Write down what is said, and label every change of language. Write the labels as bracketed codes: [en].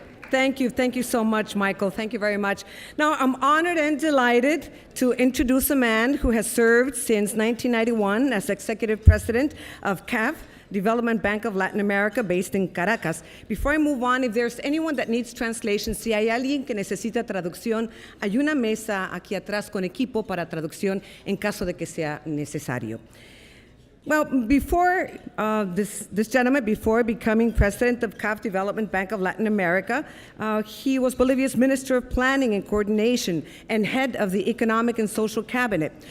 [en] Thank you so much, Michael. Thank you very much. Now, I'm honored and delighted to introduce a man who has served since 1991 as executive president of CAF, Development Bank of Latin America, based in Caracas. Before I move on, if there's anyone that needs translation, [es] si hay alguien que necesita traducción, hay una mesa aquí atrás con equipo para traducción en caso de que sea necesario. [en] Well, before this gentleman, before becoming president of CAF Development Bank of Latin America, he was Bolivia's Minister of Planning and Coordination and head of the Economic and Social Cabinet.